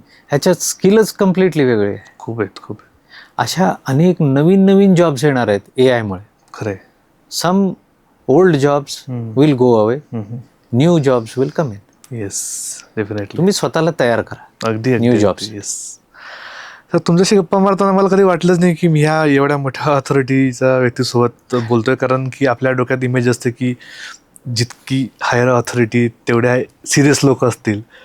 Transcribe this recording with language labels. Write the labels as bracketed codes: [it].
[mr] ह्याच्यात स्किलच कम्प्लिटली वेगळे आहे. खूप आहेत. अशा अनेक नवीन जॉब्स येणार आहेत AI मुळे. खरंय. [en] Some old jobs will go away, new jobs will come in. Yes, definitely. [mr] तुम्ही स्वतःला तयार करा. अगदी [en] New jobs. Yes. [mr] तर तुमच्याशी गप्पा मारताना मला कधी वाटलंच नाही की मी ह्या एवढ्या मोठ्या ऑथॉरिटीच्या व्यक्तीसोबत बोलतोय, कारण की आपल्या डोक्यात इमेज असते की जितकी हायर ऑथॉरिटी तेवढ्या सिरियस लोक असतील.